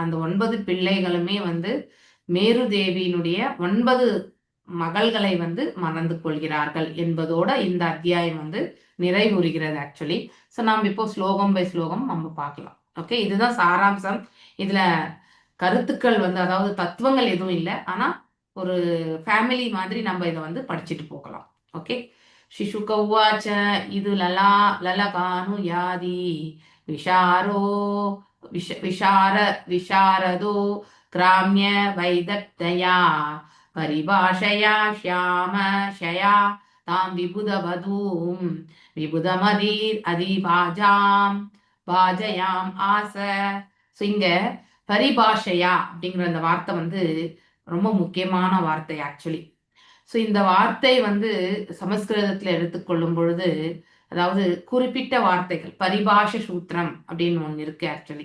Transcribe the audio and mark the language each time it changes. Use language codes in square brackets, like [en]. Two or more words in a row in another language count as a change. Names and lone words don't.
[ta] அந்த 9 பிள்ளைகளுமே வந்து மேரு தேவியினுடைய 9 மகள்களை வந்து மணந்து கொள்கிறார்கள் என்பதோட இந்த அத்தியாயம் வந்து நிறைவுறுகிறது ஆக்சுவலி. ஸோ நாம் இப்போ ஸ்லோகம் பை ஸ்லோகம் நம்ம பார்க்கலாம். ஓகே, இதுதான் சாராம்சம். இதுல கருத்துக்கள் வந்து அதாவது தத்துவங்கள் எதுவும் இல்லை, ஆனா ஒரு ஃபேமிலி மாதிரி நம்ம இதை வந்து படிச்சுட்டு போகலாம். ஓகே. [sa] शिशुक उवाच इदु ललकानु यादि विशारदो ग्राम्य वैदत्तया परिभाषया श्यामशया तां विबुधवधूं भाजयाम आस. [ta] ஸோ இங்க பரிபாஷையா அப்படிங்கிற அந்த வார்த்தை வந்து ரொம்ப முக்கியமான வார்த்தை ஆக்சுவலி. ஸோ இந்த வார்த்தை வந்து சமஸ்கிருதத்தில் எடுத்துக்கொள்ளும் பொழுது அதாவது குறிப்பிட்ட வார்த்தைகள் பரிபாஷ சூத்திரம் அப்படின்னு ஒன்று இருக்கு ஆக்சுவலி.